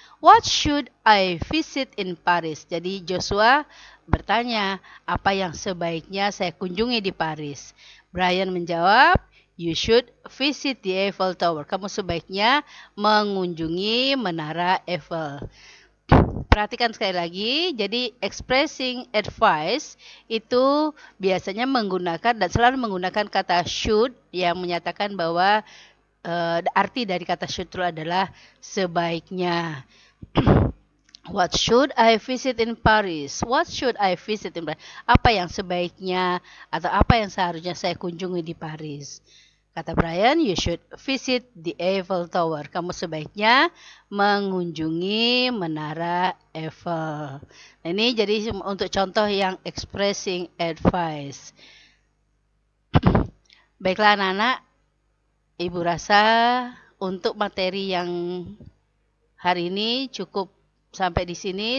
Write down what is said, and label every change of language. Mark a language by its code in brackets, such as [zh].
[en] What should I visit in Paris? [id] Jadi Joshua bertanya, apa yang sebaiknya saya kunjungi di Paris? Brian menjawab, [en] you should visit the Eiffel Tower. [id] Kamu sebaiknya mengunjungi Menara Eiffel. Perhatikan sekali lagi, jadi [en] expressing advice [id] itu biasanya menggunakan dan selalu menggunakan kata should yang menyatakan bahwa arti dari kata should itu adalah sebaiknya. [en] What should I visit in Paris? What should I visit in Paris? [id] Apa yang sebaiknya atau apa yang seharusnya saya kunjungi di Paris? Kata Brian, [en] you should visit the Eiffel Tower. [id] Kamu sebaiknya mengunjungi Menara Eiffel. Nah, ini jadi untuk contoh yang [en] expressing advice. [id] Baiklah anak-anak, Ibu rasa untuk materi yang hari ini cukup sampai di sini.